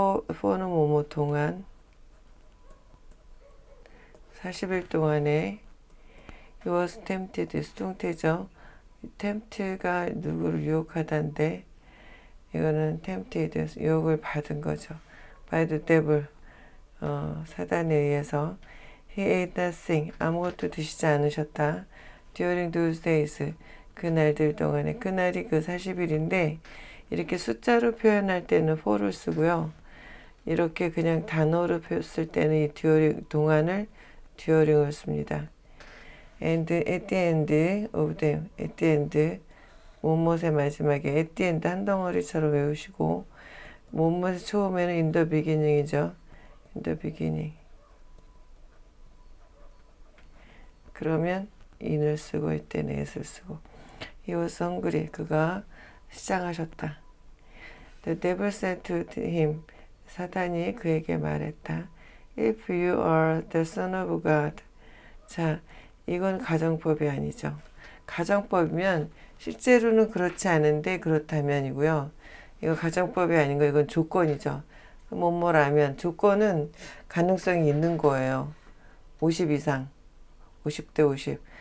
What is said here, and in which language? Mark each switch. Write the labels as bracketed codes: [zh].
[ko] for는 뭐뭐 동안 40일 동안에 [en] he was tempted [ko] 수동태죠. tempt가 누구를 유혹하다인데 이거는 tempted 유혹을 받은 거죠. [en] by the devil [ko] 사단에 의해서 [en] he ate nothing [ko] 아무것도 드시지 않으셨다. [en] during those days [ko] 그 날들 동안에 그 날이 그 40일인데 이렇게 숫자로 표현할 때는 for를 쓰고요. 이렇게 그냥 단어로 쓸 때는 이 동안을 during을 씁니다. [en] and at the end of them, at the end [ko] 못못의 마지막에 [en] at the end [ko] 한 덩어리처럼 외우시고 못못의 처음에는 [en] in the beginning이죠. in the beginning. [ko] 그러면 in을 쓰고 [en] at the end [ko] at을 쓰고 [en] he was hungry [ko] 그가 시장하셨다. [en] The devil said to him [ko] 사단이 그에게 말했다. [en] If you are the son of God. [ko] 자, 이건 가정법이 아니죠. 가정법이면 실제로는 그렇지 않은데 그렇다면이고요. 이거 가정법이 아닌 거 이건 조건이죠. 뭐뭐라면 조건은 가능성이 있는 거예요. 50 이상. 50대 50.